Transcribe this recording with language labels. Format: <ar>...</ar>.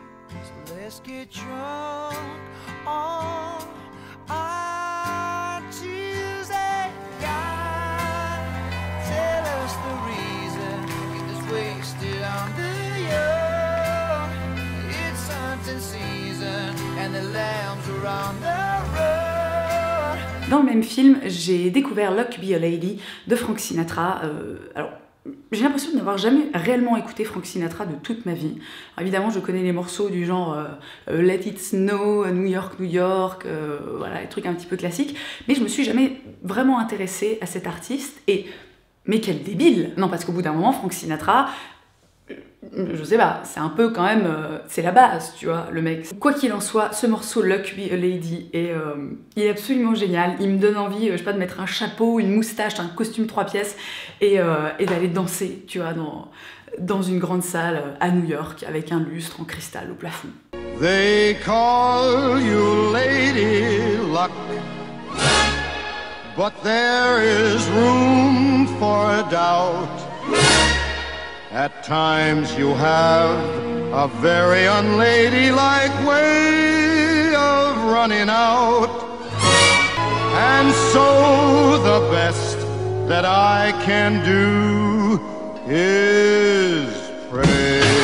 <en>So let's get drunk on our Tuesday. God, tell us the reason we get this wasted on the young. It's hunting season and the lambs are on the road.</en> <fr>Dans le même film, j'ai découvert Luck Be a Lady de Frank Sinatra. Alors, j'ai l'impression de n'avoir jamais réellement écouté Frank Sinatra de toute ma vie. Alors, évidemment, je connais les morceaux du genre Let It Snow, New York, New York, voilà, les trucs un petit peu classiques, mais je me suis jamais vraiment intéressée à cet artiste, et... mais quel débile! Non, parce qu'au bout d'un moment, Frank Sinatra... je sais pas, c'est un peu quand même, c'est la base, tu vois, le mec. Quoi qu'il en soit, ce morceau Luck Be a Lady, il est absolument génial. Il me donne envie, je sais pas, de mettre un chapeau, une moustache, un costume 3 pièces et d'aller danser, tu vois, dans une grande salle à New York avec un lustre en cristal au plafond.</fr> <en>They call you Lady Luck, but there is room for doubt. At times you have a very unladylike way of running out, and so the best that I can do is pray.</en>